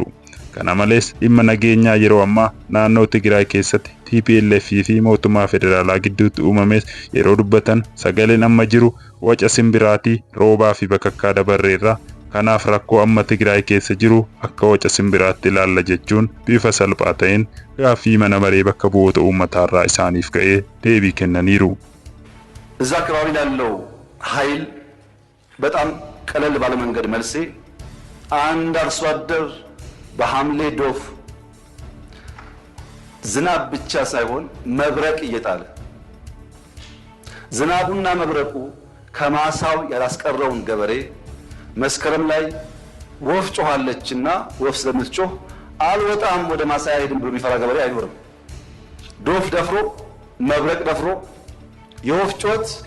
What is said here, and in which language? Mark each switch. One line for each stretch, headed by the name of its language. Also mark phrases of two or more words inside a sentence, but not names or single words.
Oromo: Kana malees dhimma nageenyaa yeroo ammaa naannoo Tigraay keessatti TPLF fi mootummaa federaalaa gidduutti uumames yeroo dubbatan sagaleen amma jiru waca simbiraatii roobaa fi bakakkaa dabarreerra. Kanaaf rakkoo amma Tigraay keessa jiru akka waca simbiraatti ilaalla jechuun bifa salphaa ta'een gaaffii mana maree bakka bu'oota uummataa irraa isaaniif ka'ee deebii kennaniiru.
Amharic: እዛ አካባቢ ላለው ኃይል በጣም ቀለል ባለ መንገድ መልሴ አንድ አርሶ አደር በሐምሌ ዶፍ ዝናብ ብቻ ሳይሆን መብረቅ እየጣለ ዝናቡና መብረቁ ከማሳው ያላስቀረውን ገበሬ መስከረም ላይ ወፍ ጮኻለችና ወፍ ስለምትጮህ አልወጣም ወደ ማሳ አይሄድም ብሎ የሚፈራ ገበሬ አይኖርም። ዶፍ ደፍሮ መብረቅ ደፍሮ የወፍ ጩኸት